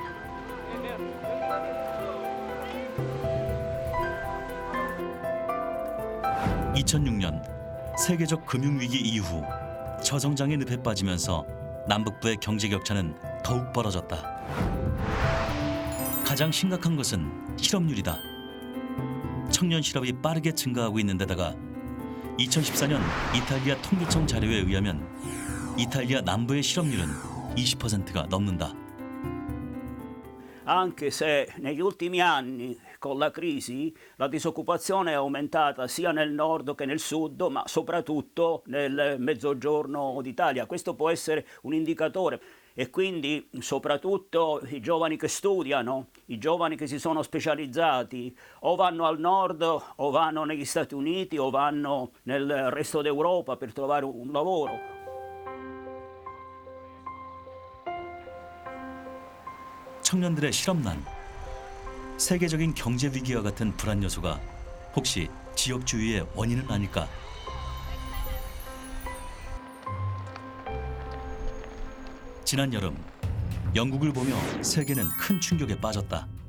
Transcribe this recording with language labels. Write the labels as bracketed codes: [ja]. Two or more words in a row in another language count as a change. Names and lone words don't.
[ko] (2006년) 세계적 금융위기 이후 저성장의 늪에 빠지면서 남북부의 경제 격차는 더욱 벌어졌다. 가장 심각한 것은 실업률이다. 청년 실업이 빠르게 증가하고 있는 데다가 2014년 이탈리아 통계청 자료에 의하면 이탈리아 남부의 실업률은 20%가 넘는다. [it] Anche se negli ultimi anni, con la crisi, la disoccupazione è aumentata sia nel nord che nel sud, ma soprattutto nel mezzogiorno d'Italia. Questo può essere un indicatore. E quindi soprattutto i giovani che studiano, i giovani che si sono specializzati, o vanno al nord o vanno negli Stati Uniti o vanno nel resto d'Europa per trovare un lavoro. [ko] 청년들의 실업난, 세계적인 경제 위기와 같은 불안 요소가 혹시 지역주의의 원인은 아닐까? 지난 여름, 영국을 보며 세계는 큰 충격에 빠졌다.